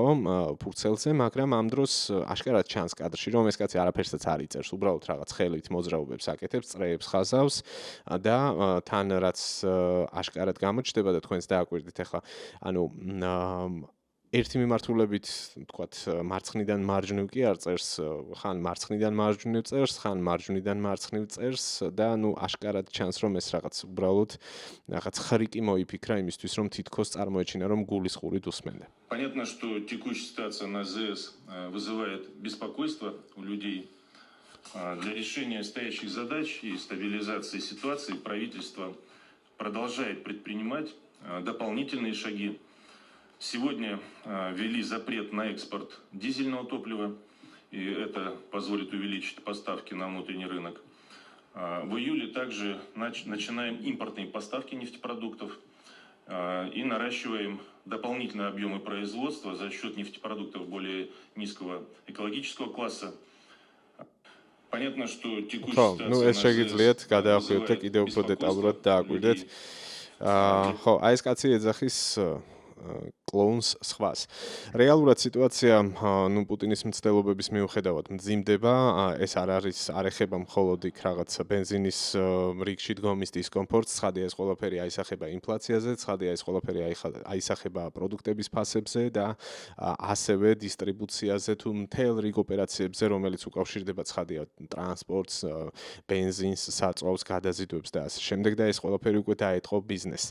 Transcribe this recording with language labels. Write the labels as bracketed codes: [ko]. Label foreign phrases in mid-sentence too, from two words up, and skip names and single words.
[ka] ფურცელზე, მაგრამ ამ დროს აშკარად ჩანს კადრში, რომ ეს კაცი არაფერსაც არ იწერს, უბრალოდ რაღაც ხელით მოძრაობებს აკეთებს, წრეებს ხაზავს და თან რაც აშკარად გამოჩნდება და თქვენს დააკვირდით ახლა, ანუ ერთი მიმართულებით, თქვათ, მარცხნიდან მარჯვნივ კი არ წერს, ხან მარცხნიდან მარჯვნივ წერს, ხან მარჯვნიდან მარცხნივ წერს და აშკარად ჩანს, რომ ეს რაღაც უბრალოდ რაღაც ხრიკი მოიფიქრა იმისთვის, რომ თითქოს წარმოეჩინა, რომ გულისხმური უსმენდა. [ru] Понятно, что текущая ситуация на АЗС вызывает беспокойство у людей. Для решения стоящих задач и стабилизации ситуации правительство продолжает предпринимать дополнительные шаги. Сегодня ввели запрет на экспорт дизельного топлива, и это позволит увеличить поставки на внутренний рынок. В июле также начинаем импортные поставки нефтепродуктов и наращиваем дополнительные объемы производства за счет нефтепродуктов более низкого экологического класса. Понятно, что текущая ситуация [ka] ეს შეგიძლიათ გადაახვიოთ და კიდევ უფრო დეტალურად დააკვირდეთ. ხო, აი ეს კაცი ეძახის კლოუნს სხვას. რეალურად სიტუაცია, პუტინის მცდელობების მიუხედავად მძიმდება, ეს არ ეხება მხოლოდ იქ რაღაც ბენზინის რიგში დგომის დისკომფორტს, ცხადია ეს ყველაფერი აისახება ინფლაციაზე, ცხადია ეს ყველაფერი აისახება პროდუქტების ფასებზე და ასევე დისტრიბუციაზე თუ მთელ რიგ ოპერაციებზე, რომელიც უკავშირდება ცხადია ტრანსპორტს, ბენზინს, საწვავს, გადაზიდვებს და ასე შემდეგ და ეს ყველაფერი უკვე დაეთყო ბიზნესს.